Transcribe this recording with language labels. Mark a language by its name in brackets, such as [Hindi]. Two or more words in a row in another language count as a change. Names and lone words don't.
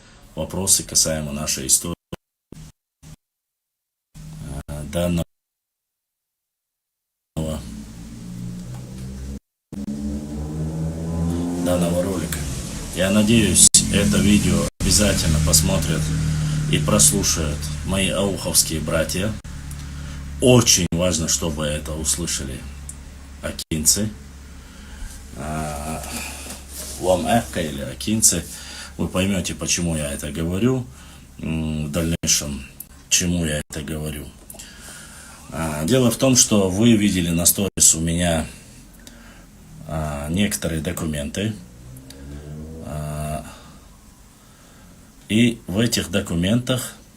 [Russian] вопросы касаемо нашей истории данного, данного ролика. Я надеюсь, это видео обязательно посмотрят и прослушают мои ауховские братья. Очень важно, чтобы это услышали акинцы. Лам Эхка или акинцы. Вы поймете, почему я это говорю в дальнейшем, чему я это говорю. Дело в том, что вы видели на сторис у меня некоторые документы. И в этих документах...